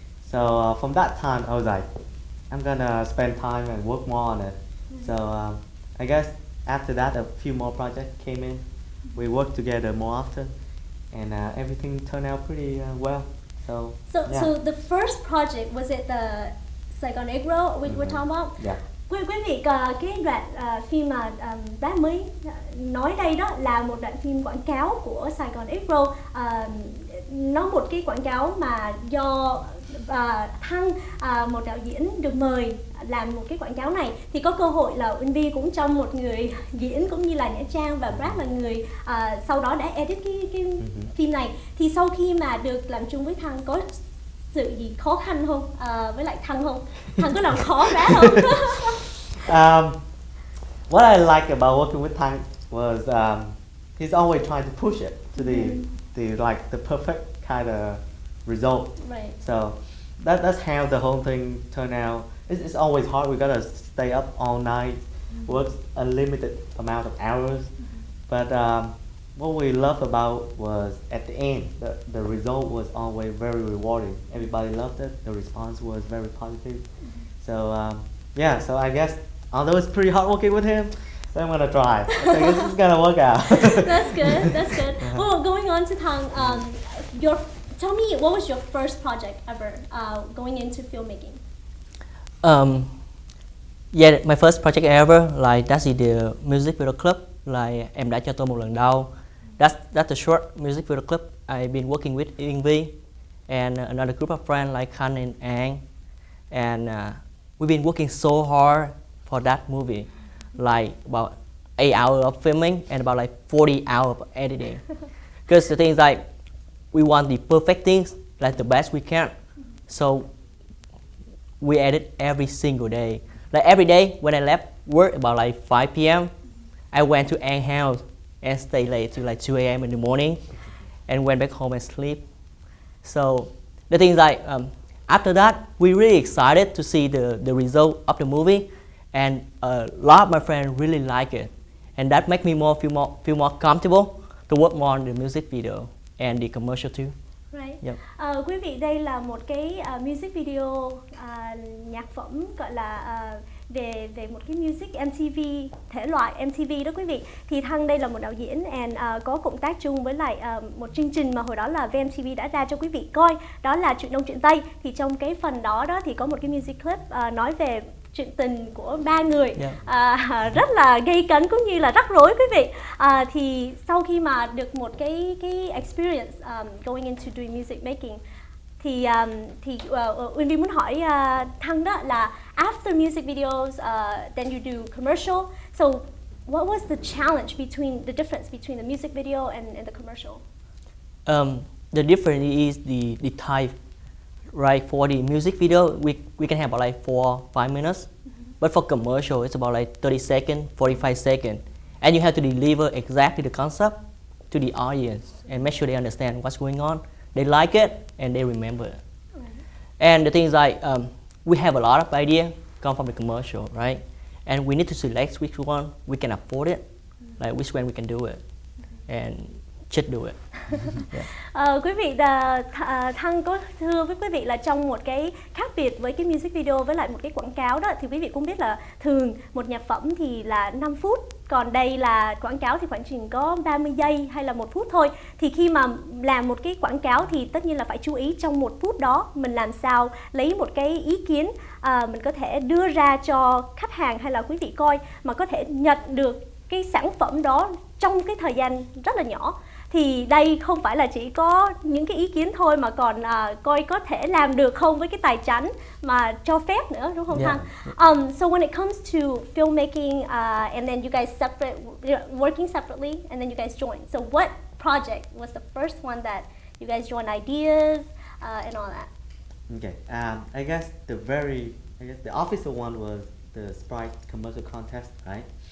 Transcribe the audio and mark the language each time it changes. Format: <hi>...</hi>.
<en>So from that time, I was like, I'm gonna spend time and work more on it. So I guess after that, a few more projects came in. We worked together more often, and everything turned out pretty well. So the first project, was it the Saigon Egg Roll we were talking about? Yeah.</en> <vi>Quý vị, cái đoạn phim mà Brad mới nói đây đó là một đoạn phim quảng cáo của Saigon Egg Roll. Nó một cái quảng cáo mà do Thăng, một đạo diễn được mời làm một cái quảng cáo này. Thì có cơ hội là Uyenvy cũng trong một người diễn cũng như là nhã trang và Brad là người sau đó đã edit cái phim này. Thì sau khi mà được làm chung với Thăng có sự gì khó khăn không? Với lại Thăng không? Thăng có làm khó Brad không?</vi> <en>What I like about working with Thăng was he's always trying to push it to the perfect kind of result. Right. So that's how the whole thing turned out. It's always hard. We gotta stay up all night, work a limited amount of hours. But what we loved about was at the end, the result was always very rewarding. Everybody loved it. The response was very positive. So yeah, so I guess although it's pretty hard working with him, so I'm gonna try. So I guess it's gonna work out. That's good. That's good. Well, going on to Thăng, tell me, what was your first project ever going into filmmaking? Yeah, my first project ever, like that's the music video clip.</en> <vi>Like em đã cho tôi một lần đâu.</vi> <en>That's a short music video clip. I've been working with Uyenvy and another group of friends like Khan and Ang, and we've been working so hard for that movie, like about 8 hours of filming and about like 40 hours of editing. Because the thing is like, we want the perfect things, like the best we can. So we edit every single day. Like every day when I left work about like 5 p.m., I went to Anne's house and stayed late to like 2 a.m. in the morning, and went back home and sleep. So the thing is like after that, we really excited to see the result of the movie, and a lot of my friends really like it, and that make me feel more comfortable to work more on the music video and the commercial too. Right. Yep.</en> <vi>Quý vị, đây là một cái music video nhạc phẩm gọi là về một cái music MTV, thể loại MTV đó quý vị. Thì Thăng đây là một đạo diễn and có cộng tác chung với lại một chương trình mà hồi đó là VMTV đã ra cho quý vị coi, đó là Chuyện Đông Chuyện Tây. Thì trong cái phần đó thì có một cái music clip nói về chuyện tình của ba người, rất là gây cấn cũng như là rắc rối quý vị. Thì sau khi mà được một cái experience going into doing music making, thì Uyenvy muốn hỏi Thăng đó là after music videos, then you do commercial.</vi> <en>So what was the challenge the difference between the music video and the commercial? The difference is the type. Right, for the music video, we can have about like 4-5 minutes, but for commercial, it's about like 30 seconds, 45 seconds, and you have to deliver exactly the concept to the audience and make sure they understand what's going on, they like it, and they remember it. Right. And the thing is like, we have a lot of ideas come from the commercial, right? And we need to select which one we can afford it, like which one we can do it, and just do it.</en> <vi>Quý vị, Thăng có thưa với quý vị là trong một cái khác biệt với cái music video với lại một cái quảng cáo đó, thì quý vị cũng biết là thường một nhạc phẩm thì là 5 phút, còn đây là quảng cáo thì khoảng chừng có 30 giây hay là 1 phút thôi. Thì khi mà làm một cái quảng cáo thì tất nhiên là phải chú ý trong 1 phút đó mình làm sao lấy một cái ý kiến mình có thể đưa ra cho khách hàng hay là quý vị coi mà có thể nhận được cái sản phẩm đó trong cái thời gian rất là nhỏ. Thì đây không phải là chỉ có những cái ý kiến thôi mà còn coi có thể làm được không với cái tài chánh mà cho phép nữa, đúng không Thăng?</vi> <en>So when it comes to filmmaking and then you guys working separately and then you guys join. So what project was the first one that you guys joined ideas and all that? Okay. I guess the official one was the Sprite commercial contest, right?</en>